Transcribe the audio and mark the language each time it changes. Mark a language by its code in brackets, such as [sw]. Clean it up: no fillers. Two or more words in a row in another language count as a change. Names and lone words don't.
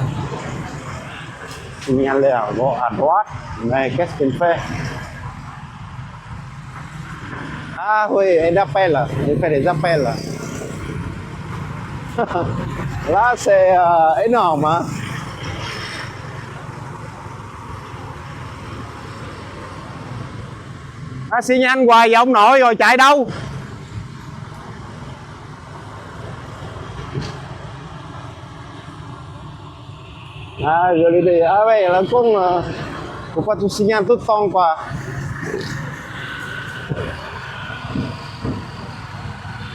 [fr] Signaler à droite, mais qu'est-ce qu'il fait? Ah oui, il appelle, il fait des appels. Là c'est énorme, hein? [vi] Xi nhanh hoài vậy ông nội, rồi chạy đâu? [fr] Ah, je lui dis, ah ouais, là, faut pas tout signer tout le temps, quoi.